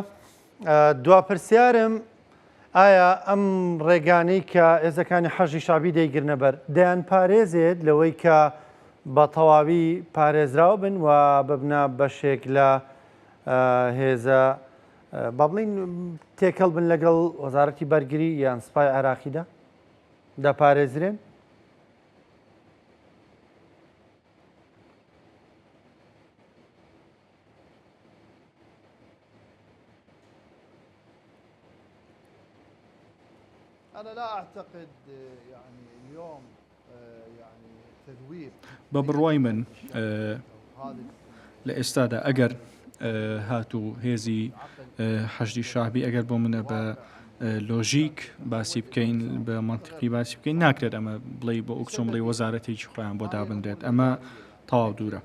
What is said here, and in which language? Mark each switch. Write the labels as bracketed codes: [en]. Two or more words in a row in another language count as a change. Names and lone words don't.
[ckb] دواپرسیارم ئایا ئەم ڕێگانەی کە هێزەکانی حەشدی شعبی دەیگرنە بەر دەیان پارێزێت لەوەی کە بە تەواوی پارێزراو بن و ببنە بەشێک لە هێزە با بڵین تێکەڵ بن لەگەڵ وەزارەتی بەرگری یان سوپای عێراقیدا دەپارێزرێن؟ [ar] أنا لا أعتقد يعني اليوم يعني تذويب [ckb] بە بڕوای من لە ئێستادا ئەگەر هاتوو هێزی حەشدی شعبی ئەگەر بۆ منە بە لۆژیک باسی بکەین بە منتیقی باسی بکەین ناکرێت ئەمە بڵێ بۆ ئۆکچۆن بڵێ وەزارەتێکی خۆیان بۆ دابدرێت، ئەمە تەواو دوورە.